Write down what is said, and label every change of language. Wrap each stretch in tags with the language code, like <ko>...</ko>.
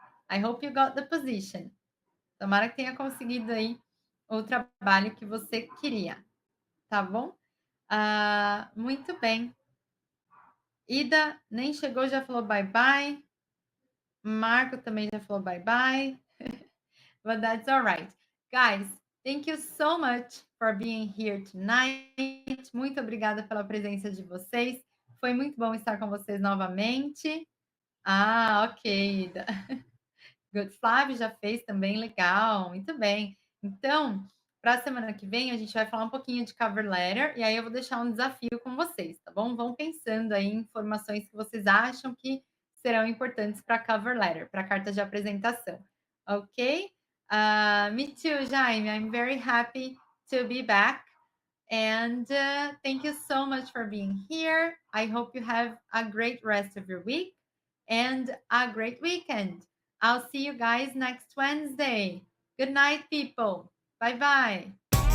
<en>I hope you got the position.</en> <pt>Tomara que tenha conseguido aí o trabalho que você queria, tá bom? Muito bem. Ida nem chegou, já falou bye bye. Marco também já falou bye bye.</pt> <en>But that's all right. Guys, thank you so much for being here tonight.</en> <pt>Muito obrigada pela presença de vocês. Foi muito bom estar com vocês novamente. Ok, Ida. Good. Flávio já fez também, legal, muito bem. Então, para a semana que vem, a gente vai falar um pouquinho de cover letter, e aí eu vou deixar um desafio com vocês, tá bom? Vão pensando aí em informações que vocês acham que serão importantes para cover letter, para carta de apresentação, ok?</pt> <en>Me too, Jaime. I'm very happy to be back. And thank you so much for being here. I hope you have a great rest of your week and a great weekend. I'll see you guys next Wednesday. Good night, people. Bye bye.</en>